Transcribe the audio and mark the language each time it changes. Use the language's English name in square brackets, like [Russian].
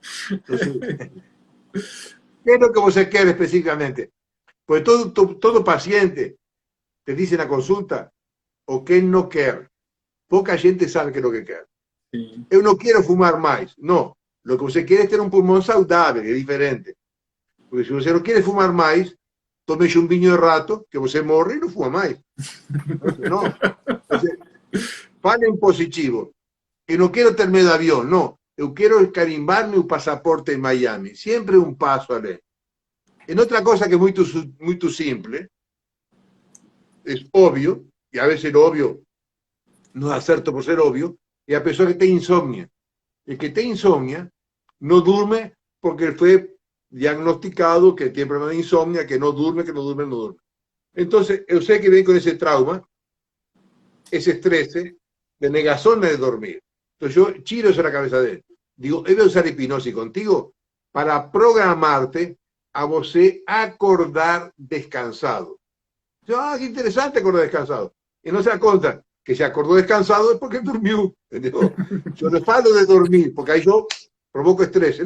[Spanish] Entonces, ¿qué es lo que você quiere específicamente? Pues todo paciente te dice en la consulta o que no quer. Poca gente sabe qué es lo que quer. [Portuguese] Sim. Eu não quero fumar mais. [Spanish] No, lo que [Portuguese] você quer é ter um pulmão saudável, é diferente. Porque se você não quer fumar mais, tome um vinho de rato, que você morre e não fuma mais. Não. Você, fale em positivo. Eu não quero ter medo de avião, não. Eu quero carimbar meu passaporte em Miami. Sempre um passo além. E outra coisa que é muito simples, é óbvio, e a vezes o óbvio não dá certo por ser óbvio, é a pessoa que tem insomnia. [Spanish] El que tem insomnia no duerme porque fue diagnosticado que tiene problema de insomnia, que no duerme, que no duerme, no duerme. Entonces, yo sé que viene con ese trauma, ese estrés de negación de dormir. Entonces, yo chiro eso a la cabeza de él. Digo, he de usar hipnosis contigo para programarte [Portuguese] a você acordar descansado. [Spanish] Yo, qué interesante acordar descansado. Y no se da cuenta que se acordó descansado es porque durmió. ¿Entendeu? Yo no falo de dormir, porque ahí yo provoco estrés.